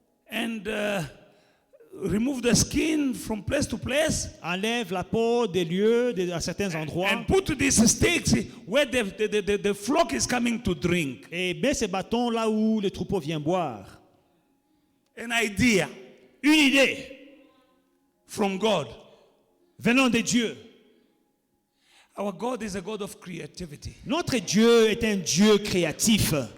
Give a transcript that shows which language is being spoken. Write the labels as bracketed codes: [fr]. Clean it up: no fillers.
[en] and remove the skin from place to place [fr] enlève la peau des lieux à certains endroits [en] and put these sticks where the flock is coming to drink. [fr] et mets ces bâtons là où le troupeau vient boire. [en] An idea [fr] Une idée [en] from God. [fr] venant de Dieu. [en] Our God is a God of creativity. [fr] Notre Dieu est un Dieu créatif.